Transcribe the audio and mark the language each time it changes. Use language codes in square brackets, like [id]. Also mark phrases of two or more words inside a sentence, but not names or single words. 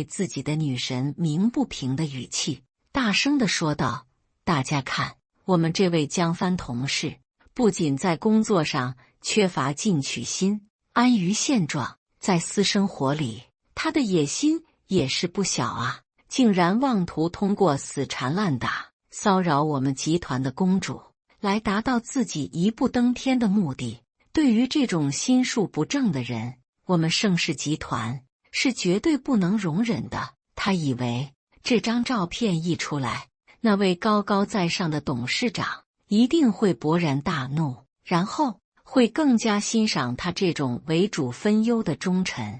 [zh] 自己的女神鳴不平的語氣大聲地說道，大家看，我們這位江帆同事不僅在工作上缺乏進取心，安於現狀，在私生活裡他的野心也是不小啊，竟然妄圖通過死纏爛打騷擾我們集團的公主來達到自己一步登天的目的。對於這種心術不正的人，我們盛世集團是絕對不能容忍的。他以為這張照片一出來， 那位高高在上的董事長一定會勃然大怒，然後會更加欣賞他這種為主分憂的忠臣。